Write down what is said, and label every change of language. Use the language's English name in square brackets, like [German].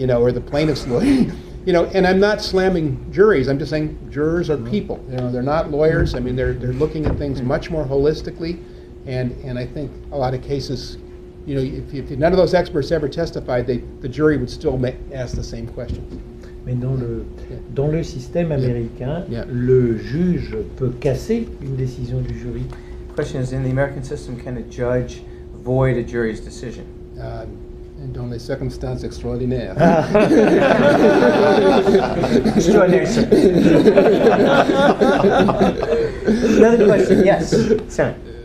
[English] Or the plaintiff's lawyer? And I'm not slamming juries. I'm just saying jurors are people. They're not lawyers. I mean, they're looking at things much more holistically. And I think a lot of cases, if none of those experts ever testified, the jury would still ask the same questions. [French] Mais dans le système américain, [English] Yeah. [French] le juge peut casser une décision du jury. [English] The question is, in the American system, can a judge void a jury's decision? [French] Dans les circonstances extraordinaires. [English] Extraordinary Another question, yes, Senator.